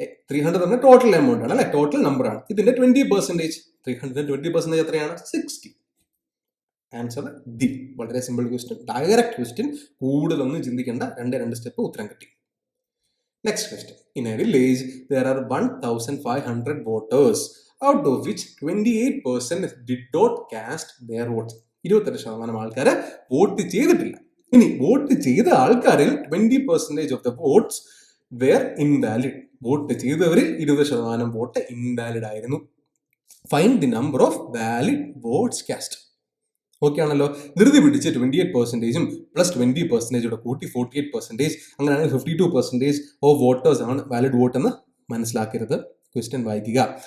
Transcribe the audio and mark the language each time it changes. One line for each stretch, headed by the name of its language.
Malayalam: 300 എന്ന total amount ആണ് അല്ലെ, ടോട്ടൽ നമ്പർ ആണ്. ഇതിന്റെ 20%, 320% എത്രയാണ്? 60. Answer D. വളരെ സിമ്പിൾ ക്വസ്റ്റ്യൻ, ഡയറക്റ്റ് ക്വസ്റ്റ്യൻ, കൂടുതലൊന്നും ചിന്തിക്കേണ്ട. 2 സ്റ്റെപ്പ് ഉത്തരം കിട്ടി. Next question.
English: In a village there are 1500 voters, out of which 28% did not cast their votes.
Malayalam: 28% ആൾക്കാര് വോട്ട് ചെയ്തിട്ടില്ല. ഇനി വോട്ട് ചെയ്ത ആൾക്കാരിൽ
English: 20% of the votes were invalid.
Malayalam: Vote ചെയ്തവരിൽ 20% vote invalid ആയിരുന്നു.
English: Find the number of valid votes cast.
Malayalam: Okay ആണല്ലോ. ധൃതി പിടിച്ച് 28% plus 20% കൂട്ടി 48%, അങ്ങനെയാണെങ്കിൽ 52% ഓഫ് വോട്ടേഴ്സ് ആണ് വാലിഡ് വോട്ട് എന്ന് മനസ്സിലാക്കരുത്. ക്വസ്റ്റ്യൻ വായിക്കുക.